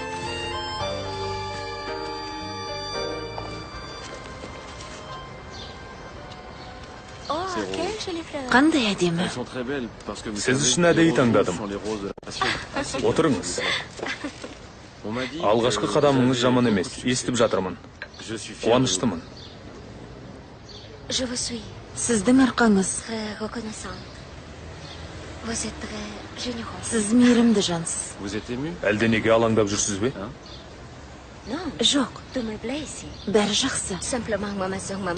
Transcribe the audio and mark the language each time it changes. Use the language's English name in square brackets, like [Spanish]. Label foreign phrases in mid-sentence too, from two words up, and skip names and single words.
[Kazakh] Қандай әдемі. Сіз үшін әдейі таңдадым. Отырыңыз. Алғашқы қадамыңыз жаман емес. Естіп жатырмын. Қуаныштымын. [French] Je vous suis [Kazakh] Сіздің арқаңыз. [French] très reconnaissante. Vous êtes très généreuse. [Kazakh] Сіз мейірімді жансыз. Әлде неге алаңдап жүрсіз бе? [French] Non, [Kazakh] Жоқ, [French] tout me plaît ici. [Kazakh] бәрі жақсы. [French] Simplement, moi, ma soeur, maman.